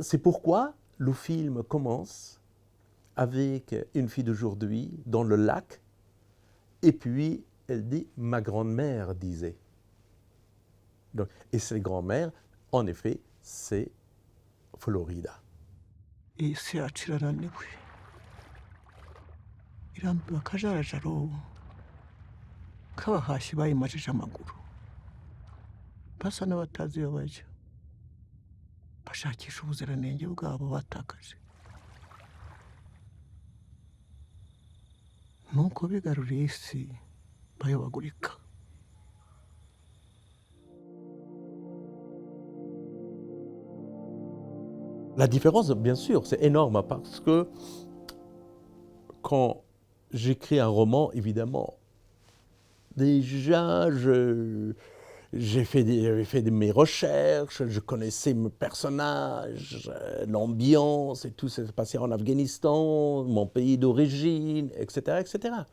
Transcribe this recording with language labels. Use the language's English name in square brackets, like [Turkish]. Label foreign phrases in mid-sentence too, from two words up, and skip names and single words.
[French] C'est pourquoi le film commence avec une fille d'aujourd'hui dans le lac. Et puis, elle dit « ma grand-mère disait ». Et cette grand-mère, en effet, c'est Florida. [Kinyarwanda] iyi si yacu irananiwe, irambiwe akajarajaro k'abahashyi bayimajije amaguru, basa n'abatazi iyo bajya, bashakisha ubuziranenge bwabo batakaje. Nuko bigaruriye isi bayobagurika. [French] La différence, bien sûr, c'est énorme parce que quand j'écris un roman, évidemment, déjà, j'ai fait mes recherches, je connaissais mes personnages, l'ambiance et tout, ça s'est passé en Afghanistan, mon pays d'origine, etc., etc.